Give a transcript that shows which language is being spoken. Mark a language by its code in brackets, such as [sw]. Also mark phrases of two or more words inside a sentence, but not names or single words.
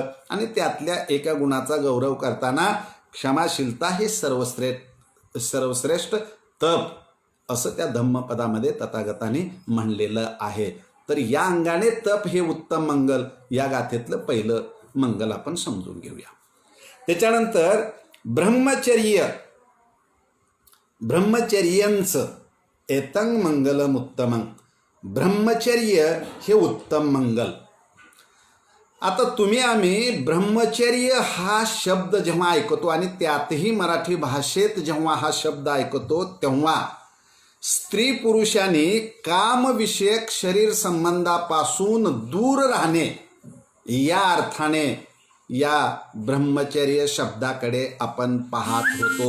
[mr] आणि त्यातल्या एका गुणाचा गौरव करताना क्षमाशीलता हे सर्वश्रेष्ठ तप असं त्या धम्मपदामध्ये तथागताने म्हणलेलं आहे. तर या अंगाने तप हे उत्तम मंगल या गाथेतलं पहिलं मंगल आपण समजून घेऊया. [pi] त्याच्यानंतर ब्रह्मचर्यंचं एतं मंगलम उत्तमं, [mr] ब्रह्मचर्य हे उत्तम मंगल. आता तुम्ही आम्ही ब्रह्मचर्य हा शब्द जेव्हा ऐकतो आणि त्यातही मराठी भाषेत जेव्हा हा शब्द ऐकतो तेव्हा स्त्री पुरुषांनी कामविषयक शरीर संबंधापासून दूर राहणे या अर्थाने या ब्रह्मचर्य शब्दाकडे आपण पाहत होतो.